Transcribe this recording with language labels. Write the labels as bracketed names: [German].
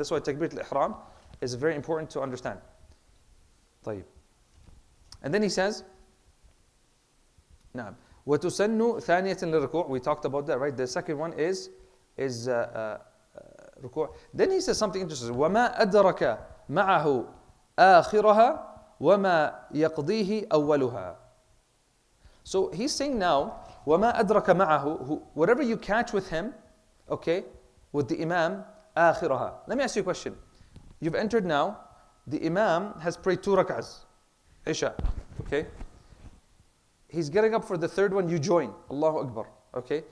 [English] That's why takbir al-ihram is very important to understand. [Arabic] طيب. [English] And then he says, [Arabic] نعم. وتسن ثانية للركوع. [English] We talked about that, right? The second one is [Arabic] ركوع. [English] Then he says something interesting. [Arabic] وما أدرك معه آخرها وما يقضيه أولها. [English] So he's saying now, [Arabic] وما أدرك معه, [English] whatever you catch with him, okay, with the imam, [Arabic] آخرها. [English] Let me ask you a question. You've entered now, the imam has prayed 2 rak'ahs, Isha, okay? He's getting up for the third one, you join, Allahu Akbar, okay?